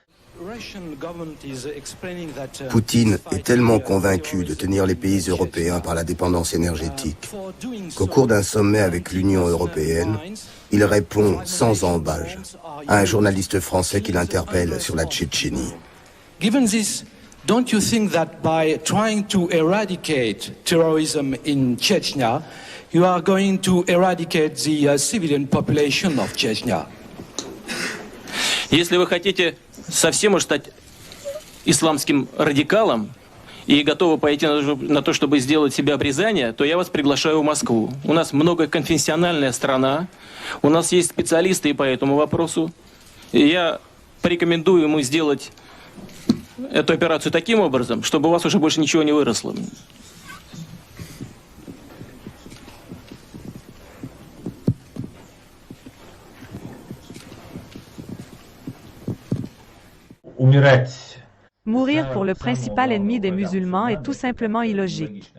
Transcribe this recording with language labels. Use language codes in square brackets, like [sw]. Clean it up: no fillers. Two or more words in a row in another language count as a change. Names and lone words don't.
[fr] Poutine est tellement convaincu de tenir les pays européens par la dépendance énergétique qu'au cours d'un sommet avec l'Union européenne, il répond sans ambages à un journaliste français qui l'interpelle sur la Tchétchénie. [en] Given this, don't you think that by trying to eradicate terrorism in Chechnya, you are going to eradicate the civilian population of Chechnya? [ru] Если вы хотите совсем уж стать исламским радикалом и готовы пойти на то, чтобы сделать себе обрезание, то я вас приглашаю в Москву. У нас многоконфессиональная страна, у нас есть специалисты и по этому вопросу. И я порекомендую ему сделать эту операцию таким образом, чтобы у вас уже больше ничего не выросло. [fr] Mourir pour le principal ennemi des musulmans est tout simplement illogique.